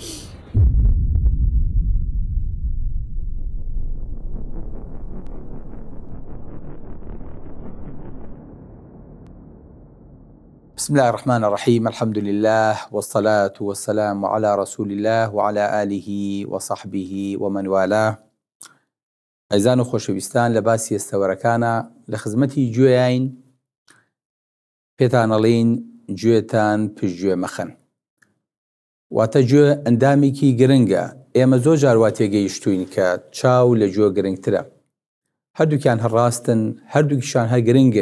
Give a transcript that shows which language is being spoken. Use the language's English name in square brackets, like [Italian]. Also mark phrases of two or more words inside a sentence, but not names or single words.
[Arabic] بسم الله الرحمن الرحيم. الحمد لله والصلاة والسلام على رسول الله وعلى آله وصحبه ومن والاه. [Central Kurdish] أعزائي وخۆشەویستان لە باسی ئێستەوەرەکانە لە خزمەتی گوێین پێتان ئەڵێین گوێتان پشتگوێ مەخەن. واتە گوێ ئەندامێکی گرنگە. ئێمە زۆر جار وا تێگەیشتوین کە چاو لە گوێ گرنگترە. هەردووکیان هەڕاستن، هەردووکیشان هەر گرنگن.